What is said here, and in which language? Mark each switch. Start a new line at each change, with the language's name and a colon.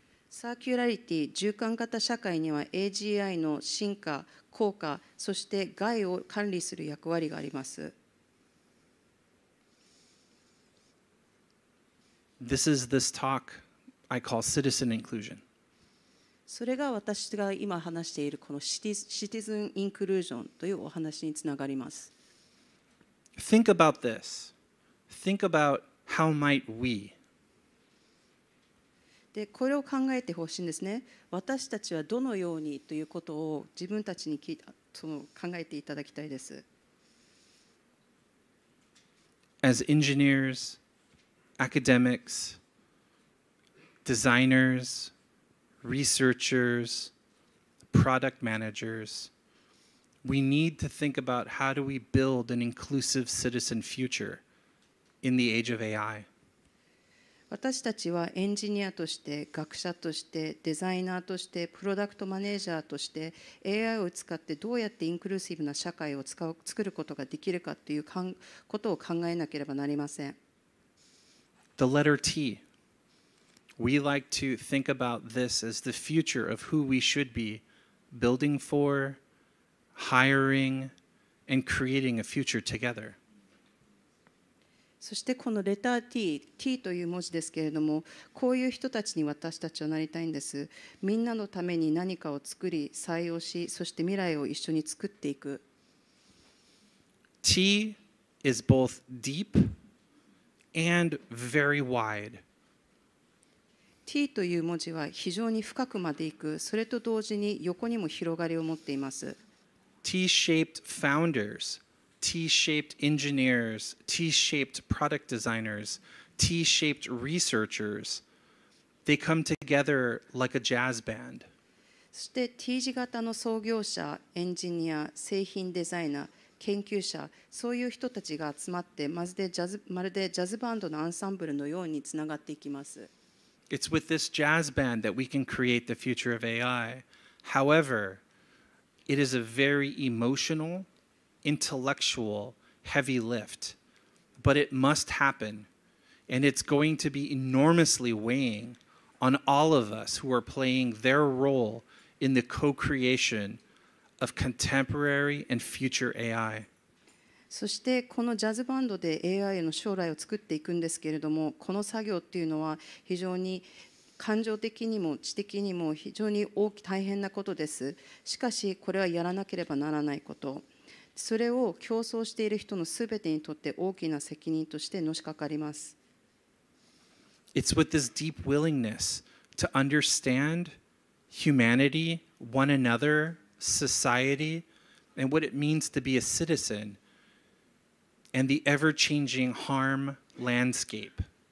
Japanese: サーキュラリティ、循環型社会には AGI の進化、効果、そして害を管理する役割があります。
English: This is this talk I call citizen inclusion.
Japanese: それが私が今話しているこのシティズン・インクルージョンというお話につながります。
English: Think about this. Think about how might we.
Japanese: でこれを考えてほしいんですね。私たちはどのようにということを自分たちに考えていただきたいです。
English: As engineers, academics, designers, researchers, product managers, we need to think about how do we build an inclusive citizen future in the age of AI.
Japanese: 私たちはエンジニアとして、学者として、デザイナーとして、プロダクトマネージャーとして AI を使ってどうやってインクルーシブな社会を作ることができるかということを考えなければなりません。
English: The letter T. We like to think about this as the future of who we should be building for, hiring, and creating a future together.
Japanese: そしてこのレター T という文字ですけれども、こういう人たちに私たちはなりたいんです。みんなのために何かを作り、採用し、そして未来を一緒に作っていく。
English: T is both deep and very wide.
Japanese: T という文字は非常に深くまでいく、それと同時に横にも広がりを持っています。
English: T-shaped founders, T-shaped engineers, T-shaped product designers, T-shaped researchers, they come together like a jazz band.
Japanese: そして T 字型の創業者、エンジニア、製品デザイナー、研究者、そういう人たちが集まってまるでジャズバンドのアンサンブルのようにつながっていきます。
English: It's with this jazz band that we can create the future of AI. However, it is a very emotional, intellectual, heavy lift. But it must happen. And it's going to be enormously weighing on all of us who are playing their role in the co-creation of contemporary and future AI.
Japanese: そしてこのジャズバンドで AI の将来を作っていくんですけれども、この作業っていうのは非常に感情的にも知的にも非常に大変なことです。しかしこれはやらなければならないこと。それを競争している人のすべてにとって大きな責任としてのしかかります。
English: It's with this deep willingness to understand humanity, one another, society, and what it means to be a citizen, and the ever-changing harm landscape.